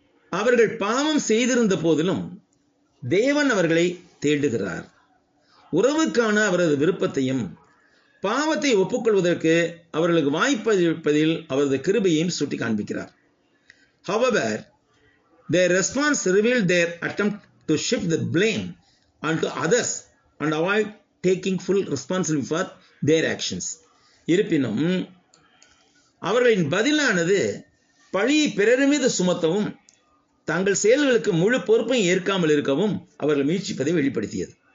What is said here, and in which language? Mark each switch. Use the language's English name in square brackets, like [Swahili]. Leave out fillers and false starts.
[Tamil] அவர்கள் பாவம் செய்திருந்த போதிலும் தேவன் அவர்களை தேடுகிறார். உறவுக்கான அவரது விருப்பத்தையும் பாவத்தை ஒப்புக்கொள்வதற்கு அவர்களுக்கு வாய்ப்பளிப்பதில் அவரது கிருபையையும் சுட்டி காண்பிக்கிறார். [English] However, their response revealed their attempt to shift the blame onto others and avoid taking full responsibility for their actions. [Tamil] இருப்பினும் அவர்களின் பதிலானது பழியை பிறர் மீது சுமத்தவும் தங்கள் செயல்களுக்கு முழு பொறுப்பை ஏற்காமல் இருக்கவும் அவர்கள் முயற்சிப்பதை வெளிப்படுத்தியது.